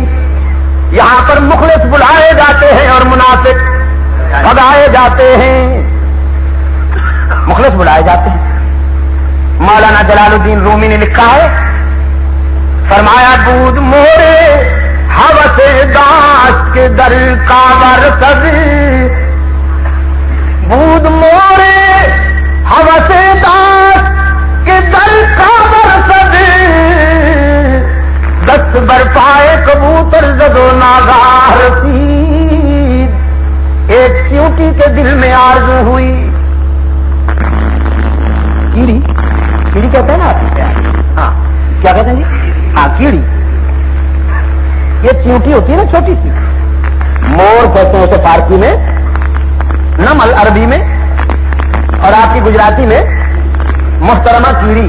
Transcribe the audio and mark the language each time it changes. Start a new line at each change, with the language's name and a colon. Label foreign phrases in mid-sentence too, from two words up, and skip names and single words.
Urdu: یہاں پر مخلص بلائے جاتے ہیں اور منافق بھگائے جاتے ہیں. مخلص بلائے جاتے ہیں. مولانا جلال الدین رومی نے لکھا ہے، فرمایا
Persian: بود مورے ہوس داشت کے در کاور سد، بود مورے ہوس داشت کے در کاور سد، دست بر پائے کبوتر زد و ناگاہ رسید.
Urdu: ایک چیونٹی کے دل میں آرزو ہوئی. کیڑی کیڑی کہتے ہیں نا آپ؟ ہاں کیا کہتے ہیں جی؟ ہاں کیڑی. یہ چیونٹی ہوتی ہے نا چھوٹی سی، مور کہتے ہیں اسے فارسی میں، نمل عربی میں، اور آپ کی گجراتی میں محترمہ کیڑی.